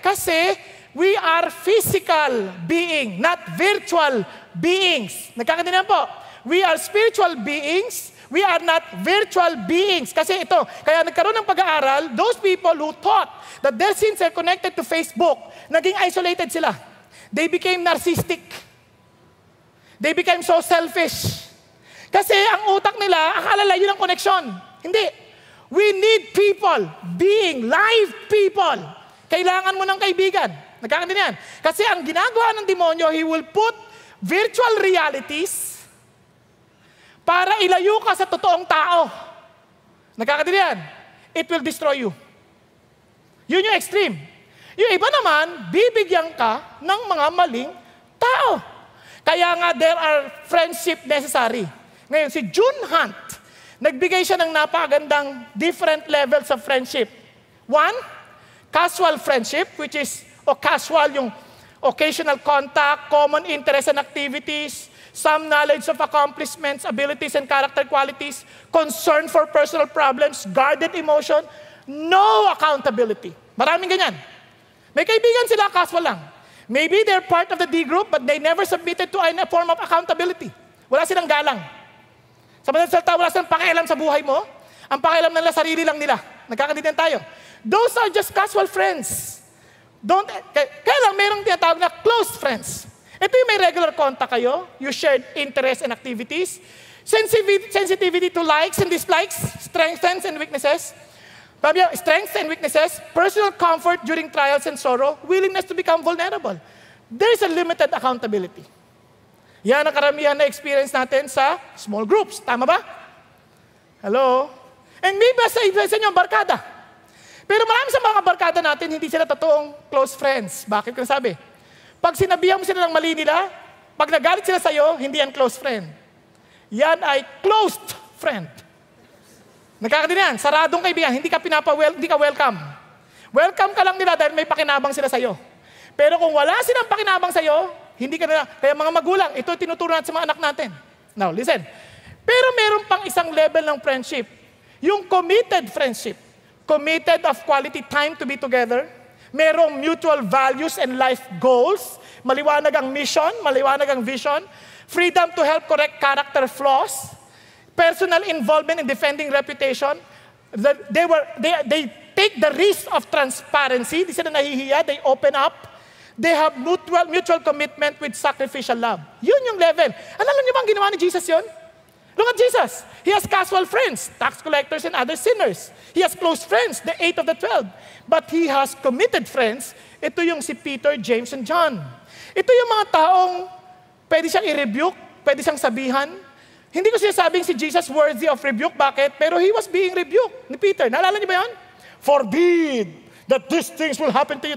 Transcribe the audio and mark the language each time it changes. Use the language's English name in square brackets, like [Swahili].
[English] Kasi we are physical being, not virtual beings. [Filipino] Nagkakaintindihan po? [English] We are spiritual beings, we are not virtual beings. [Filipino] Kasi ito, kaya nagkaroon ng pag-aaral, [English] those people who thought that their sins are connected to Facebook, [Filipino] naging [English] isolated sila. They became narcissistic. They became so selfish. [Filipino] Kasi ang utak nila, akala nila yun ang connection. Hindi. [English] We need people, being live people. [Filipino] Kailangan mo ng kaibigan. Nagkakaintindihan? Kasi ang ginagawa ng demonyo, [English] he will put virtual realities [Filipino] para ilayo ka sa totoong tao. Nagkakaintindihan? [English] It will destroy you. [Filipino] Yun yung extreme. Yung iba naman, bibigyan ka ng mga maling tao. Kaya nga, [English] there are friendship necessary. [Filipino] Ngayon, si June Hunt, nagbigay siya ng napakagandang [English] different levels of friendship. One, casual friendship, which is casual, yung occasional contact, common interests and activities, some knowledge of accomplishments, abilities and character qualities, concern for personal problems, guarded emotion, no accountability. [Filipino] Maraming ganyan. May kaibigan sila, casual lang. [English] Maybe they're part of the D group, but they never submitted to any form of accountability. [Filipino] Wala silang galang. Sa madaling salita, wala silang pakialam sa buhay mo. Ang pakialam nila, sarili lang nila. Nagkakaintindihan tayo. [English] Those are just casual friends. [Filipino] Kaya lang, mayroong tinatawag na [English] close friends. [Filipino] Ito yung may [English] regular contact kayo. You shared interests and activities. Sensitivity to likes and dislikes, strengths and weaknesses. Strengths and weaknesses, personal comfort during trials and sorrow, willingness to become vulnerable. There is a limited accountability. [Filipino] Yan ang karamihan na experience natin sa small groups. Tama ba? Hello? And maybe sa inyo, barkada. Pero marami sa mga barkada natin, hindi sila totoong close friends. Bakit ko sabi? Pag sinabihan mo sila ng mali nila, pag nagalit sila sa'yo, hindi yan close friend. Yan ay closed friend. Nagkakaintindihan, saradong kaibigan, hindi ka welcome. Welcome ka lang nila dahil may pakinabang sila sa'yo. Pero kung wala silang pakinabang sa'yo, hindi ka na, kaya mga magulang, ito tinuturo natin sa mga anak natin. [English] Now, listen. [Filipino] Pero meron pang isang level ng friendship. [English] Yung committed friendship, committed of quality time to be together, merong mutual values and life goals, [Filipino] maliwanag ang mission, maliwanag ang vision, [English] freedom to help correct character flaws, personal involvement in defending reputation. They take the risk of transparency. [Filipino] Di sila nahihiya, [English] they open up. They have mutual commitment with sacrificial love. [Filipino] Yun yung level. Alam niyo ba ang ginawa ni Jesus yun? [English] Look at Jesus. He has casual friends, tax collectors and other sinners. He has close friends, the 8 of the 12. But he has committed friends. [Filipino] Ito yung si Peter, James, and John. Ito yung mga taong pwede siyang i-rebuke, pwede siyang sabihan. Hindi ko sinasabing si Jesus [English] worthy of rebuke. [Filipino] Bakit? [English] Pero he was being rebuked ni Peter. [Filipino] Naalala niyo ba yun? [English] Forbid that these things will happen to you.